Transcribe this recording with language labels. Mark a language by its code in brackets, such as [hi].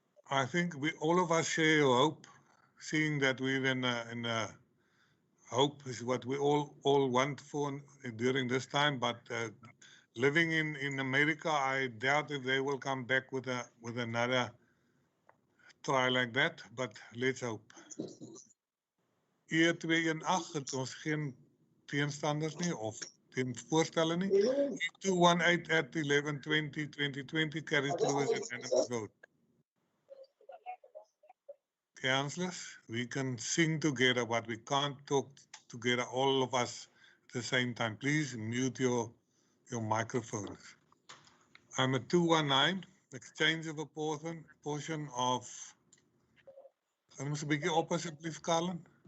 [en] I think all of us share your hope, seeing that we're in a hope is what we all want for during this time, but living in America, I doubt if they will come back with another try like that, but let's hope. [af] E218 het ons geen teenstanders nie of voorstelle nie. [en] E218 at 11/20/2020 carried through as an unanimous vote. Councillors, we can sing together, but we can't talk together, all of us at the same time. Please mute your microphones. I'm at 219, exchange of a portion of, [af] kan ons 'n bietjie op asseblief, [en] Carlin?